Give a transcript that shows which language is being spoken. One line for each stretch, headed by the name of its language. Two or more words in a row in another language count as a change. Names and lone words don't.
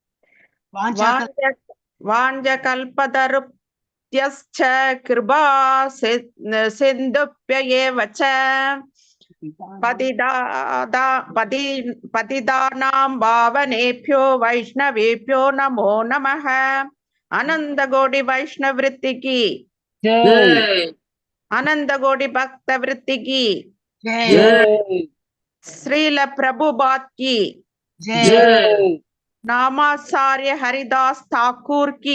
Sanskrit: वाञ्छा कल्पतरुभ्यश्च कृपा सिन्धुभ्य एव च पतितानां पावनेभ्यो वैष्णवेभ्यो नमो नमः.
Hindi: आनंद गोडी वैष्णव वृत्ति की जय, आनंद गोडी भक्त वृत्ति की जय, श्रील प्रभुपाद की जय, नामाचार्य हरिदास ठाकुर की